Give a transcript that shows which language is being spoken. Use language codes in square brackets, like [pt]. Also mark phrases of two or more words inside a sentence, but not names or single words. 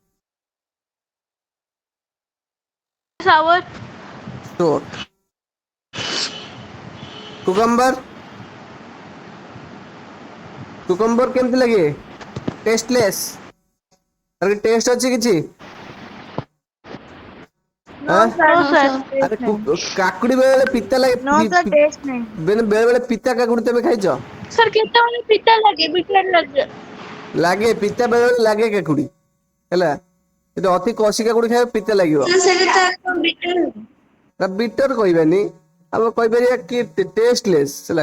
[en] Sour. [or] ସୋର। କୁକମ୍ବର କୁକମ୍ବର କେମିତି ଲାଗେ? ଟେଷ୍ଟଲେସ୍। ତାର ଟେଷ୍ଟ ଅଛି କିଛି? [en] No, ଆଁ sir, No, no, sir. sir, [or] ଆରେ [en] taste [hi] नहीं। [or] କାକୁଡି ବେଳେ ବେଳେ ପିତା [en] No, [or] ଲାଗେ, [hi] sir, taste नहीं। [or] ବେଳେ ବେଳେ ପିତା କାକୁଡି ତମେ ଖାଇଛ? Sir, କେତେବେଳେ ପିତା ଲାଗେ, bitter ଲାଗେ। ଲାଗେ, ପିତା ବେଳେ ବେଳେ ଲାଗେ କାକୁଡି ହେଲା। ଯଦି ଅତି କଷି କାକୁଡି ଖାଇବ ପିତା ଲାଗିବ। Sir, ସେଇଟା ତ bitter ହବ। ତା ବିଟର କହିବାନି, ଆମେ କହିପାରିବା କି ଟେଷ୍ଟଲେସ୍ ହେଲା।